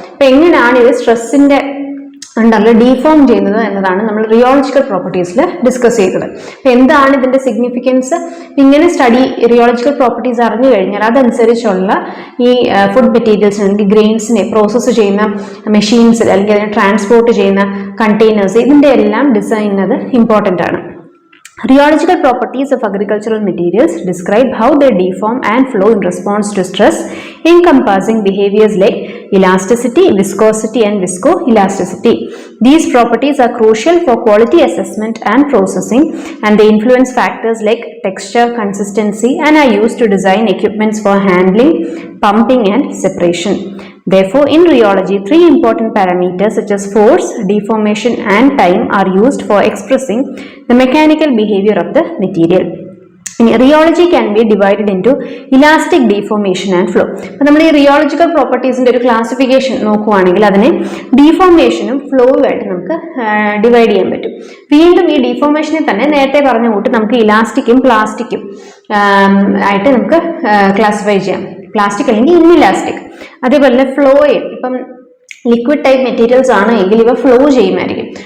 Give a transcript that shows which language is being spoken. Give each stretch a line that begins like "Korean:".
Malayalam: അപ്പൊ എങ്ങനെയാണ് ഇത് സ്ട്രെസ്സിന്റെ ഉണ്ടല്ലോ ഡീഫോം ചെയ്യുന്നത് എന്നതാണ് നമ്മൾ റിയോളജിക്കൽ പ്രോപ്പർട്ടീസിൽ ഡിസ്കസ് ചെയ്തത്. അപ്പൊ എന്താണ് ഇതിന്റെ സിഗ്നിഫിക്കൻസ്? ഇങ്ങനെ റിയോളജിക്കൽ പ്രോപ്പർട്ടീസ് അറിഞ്ഞു കഴിഞ്ഞാൽ അതനുസരിച്ചുള്ള ഈ ഫുഡ് മെറ്റീരിയൽസ് അല്ലെങ്കിൽ ഗ്രെയിൻസിനെ പ്രോസസ്സ് ചെയ്യുന്ന മെഷീൻസ് അല്ലെങ്കിൽ അതിനെ ട്രാൻസ്പോർട്ട് ചെയ്യുന്ന കണ്ടെയ്നേഴ്സ് ഇതിന്റെ എല്ലാം ഡിസൈൻ അത് ഇമ്പോർട്ടൻ്റ് ആണ്.
English: Rheological properties of agricultural materials describe how they deform and flow in response to stress, encompassing behaviors like elasticity, viscosity, and viscoelasticity. These properties are crucial for quality assessment and processing, and they influence factors like texture, consistency, and are used to design equipments for handling, pumping, and separation. Therefore, in rheology, three important parameters such as force, deformation, and time are used for expressing the mechanical behavior of the material. Rheology can be divided into elastic, deformation, and flow.
Malayalam: അപ്പോൾ നമ്മൾ ഈ rheological പ്രോപ്പർട്ടീസിന്റെ ഒരു classification നോക്കുവാണെങ്കിൽ അതിനെ ഡീഫോർമേഷനും ഫ്ലോയും ആയിട്ട് നമുക്ക് divide ചെയ്യാൻ പറ്റും. വീണ്ടും ഈ ഡീഫോർമേഷനെ തന്നെ നേരത്തെ പറഞ്ഞ കൂട്ട് നമുക്ക് ഇലാസ്റ്റിക്കും പ്ലാസ്റ്റിക്കും ആയിട്ട് നമുക്ക് ക്ലാസിഫൈ ചെയ്യാം. പ്ലാസ്റ്റിക് അല്ലെങ്കിൽ ഇൻഇലാസ്റ്റിക്. അതേപോലെ തന്നെ ഫ്ലോയും ഇപ്പം ലിക്വിഡ് ടൈപ്പ് മെറ്റീരിയൽസ് ആണ് എങ്കിൽ ഇവ ഫ്ലോ ചെയ്യുമായിരിക്കും.